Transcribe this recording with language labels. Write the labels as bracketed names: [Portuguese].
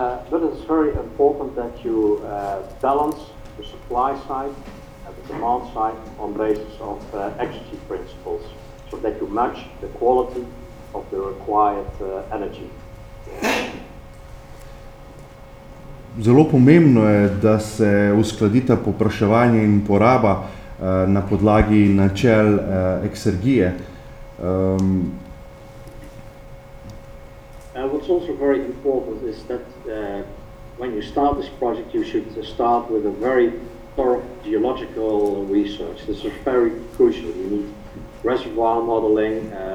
[English] But it's very important that you balance the supply side and the demand side on basis of exergy principles, so that you match the quality of the required energy. [Slovenian] Zelo pomembno je, da se uskladita povpraševanje in poraba na podlagi načel eksergije. [English] What's also very important is that when you start this project, you should start with a very thorough geological research. This is very crucial. You need reservoir modeling.